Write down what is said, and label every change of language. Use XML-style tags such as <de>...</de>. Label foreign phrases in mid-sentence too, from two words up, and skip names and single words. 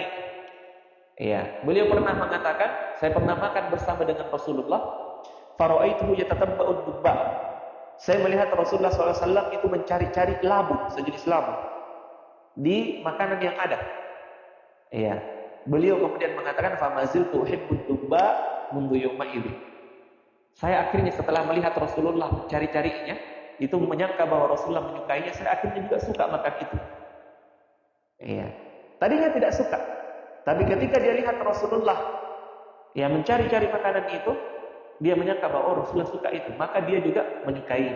<id>Ya, beliau pernah mengatakan, saya pernah makan bersama dengan Rasulullah,</id> <ar>فرأيته يتتبع الدباء.</ar> <id>Saya melihat Rasulullah SAW itu mencari-cari labu, sejenis labu di makanan yang ada. Ya, beliau kemudian mengatakan,</id> <ar>فما زلت أحب الدباء منذ يومئذ.</ar> <id>Saya akhirnya setelah melihat Rasulullah mencari-carinya, itu menyangka bahwa Rasulullah menyukainya, saya akhirnya juga suka makan itu. Iya. Tadinya tidak suka, tapi ketika dia lihat Rasulullah mencari-cari makanan itu, dia menyangka bahwa Rasulullah suka itu, maka dia juga menyukainya.</id>